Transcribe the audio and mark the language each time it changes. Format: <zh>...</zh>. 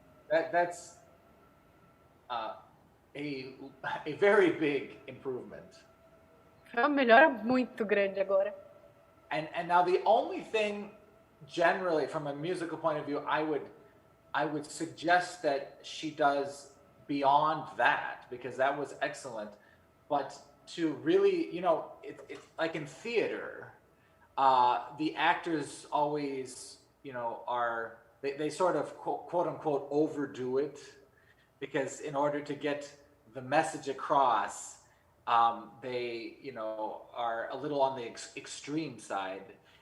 <en>That's a very big improvement.</en> <pt>Foi uma melhora muito grande agora.</pt> <en>And now the only thing, generally, from a musical point of view, I would suggest that she does beyond that, because that was excellent. But to really, you know, it's like in theater, the actors always, you know, they sort of quote unquote overdo it, because in order to get the message across, they, you know, are a little on the extreme side.</en>